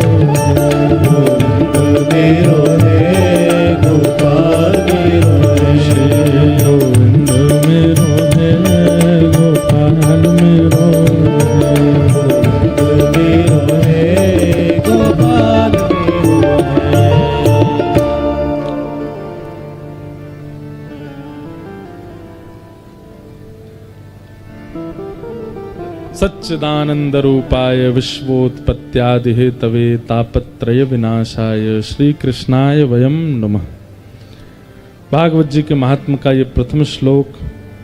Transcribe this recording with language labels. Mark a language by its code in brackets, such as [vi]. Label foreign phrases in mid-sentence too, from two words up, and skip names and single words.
[ne] मेरो है गोपाल मेरो है। गोविंद मेरो है गोपाल मेरो, मेरो है गोपाल मेरो है। [sa] सच्चिदानंद रूपाय विश्वोत्पत्त्यादि हेतवे तापत्रय विनाशाय श्री कृष्णाय वयम नमः। [hi] भागवत जी के महात्म का ये प्रथम श्लोक